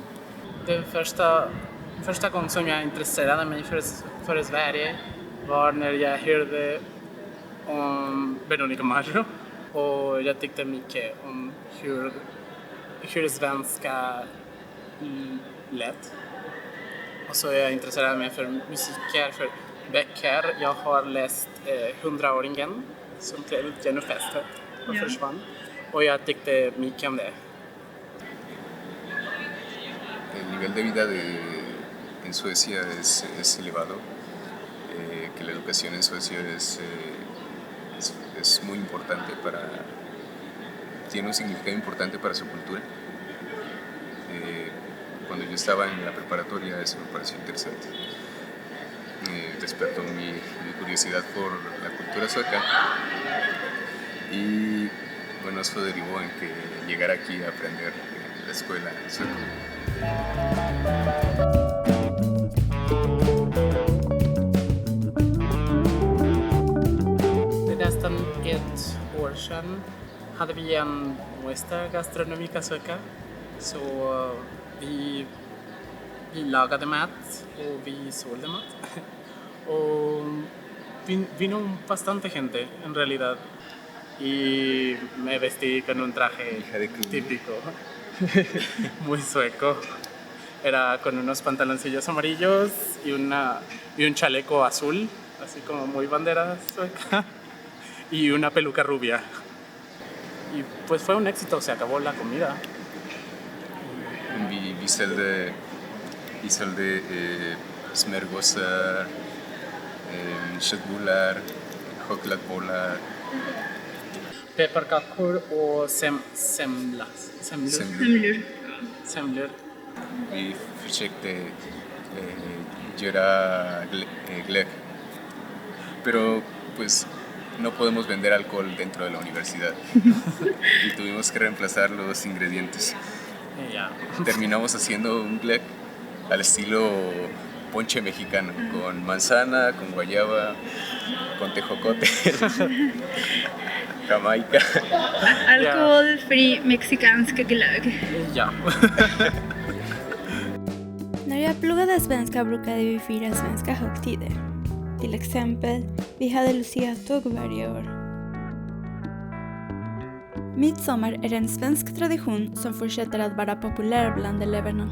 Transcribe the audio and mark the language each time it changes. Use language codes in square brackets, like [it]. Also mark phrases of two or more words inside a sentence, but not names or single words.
[sv] Den första gången som jag intresserade mig för Sverige var när jag hörde om Veronica Maggio och jag tyckte mycket om hur svenska lät. Och så jag intresserade mig för musiker, för böcker. Jag har läst 100-åringen som trädde ut genom fästet och försvann. Och jag tyckte mycket om det. [es] El nivel de vida en Suecia es elevado, que la educación en Suecia es muy importante tiene un significado importante para su cultura. Cuando yo estaba en la preparatoria eso me pareció interesante. Despertó mi curiosidad por la cultura sueca y bueno, eso derivó en que llegara aquí a aprender en la escuela sueca. [sv] Det är nästan 1 år sedan hade vi en [es] muestra gastronomica sueca. [sv] Så vi lagade mat och vi sålde mat. [es] Och vino bastante gente en realidad. Y me vestí con un traje típico, muy sueco. Era con unos pantaloncillos amarillos y un chaleco azul, así como muy bandera sueca, y una peluca rubia. Y pues fue un éxito, se acabó la comida. [sv] Vi sålde smörgåsar, köttbullar, chokladbollar. Pepparkakor och semlor. Vi försökte göra glögg. [es] Pero pues no podemos vender alcohol dentro de la universidad. Y tuvimos que reemplazar los ingredientes. Ja. Terminamos haciendo un glögg al estilo ponche mexicano, con manzana, con guayaba, con tejocote, jamaica. [sv] Alkoholfri mexikansk glögg. Ja. När jag pluggade svenska brukade vi fira svenska högtider. Till exempel, vi hade Lucia-tåg varje år. Midsommar är en svensk tradition som fortsätter att vara populär bland eleverna.